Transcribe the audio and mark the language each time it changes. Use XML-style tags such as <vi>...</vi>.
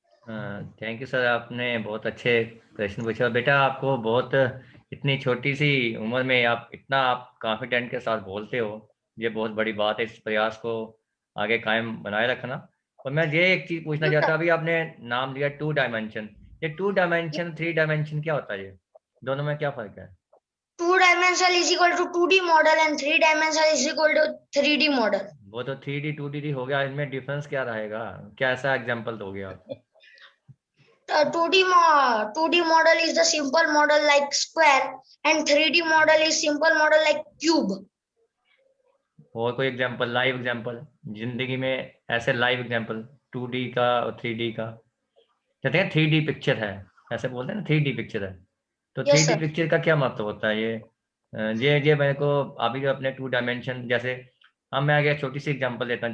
<hi>Thank you sir, आपने बहुत अच्छे प्रश्न पूछा। बेटा, आपको बहुत इतनी छोटी सी उम्र में आप इतना कॉन्फिडेंट के साथ बोलते हो, ये बहुत बड़ी बात है। इस प्रयास को आगे कायम बनाए रखना। और मैं ये एक चीज पूछना चाहता हूँ, अभी आपने नाम लिया 2 डायमेंशन। ये 2 डायमेंशन 3 डायमेंशन क्या होता है? ये दोनों में क्या फर्क है?</hi> <en>2 dimensional is equal to 2D model and 3 dimensional is equal to 3D model.</en> <hi>वो तो 3D 2D हो गया, इनमें डिफरेंस क्या रहेगा? क्या ऐसा एग्जाम्पल दोगे आप?</hi> <en>2D model is the simple model like square and 3D model is simple model like cube.</en> <hi>और कोई एग्जाम्पल, लाइव एग्जाम्पल जिंदगी में, ऐसे लाइव एग्जाम्पल 2D का और 3D का? कहते हैं 3D पिक्चर है, ऐसे बोलते हैं ना, 3D पिक्चर है। तो</hi> <en>Yes, 3D sir.</en> <hi>पिक्चर का क्या मतलब होता है? ये मेरे को अभी जो अपने 2 डायमेंशन, जैसे हम, मैं आगे छोटी सी एग्जांपल देता हूँ।</hi>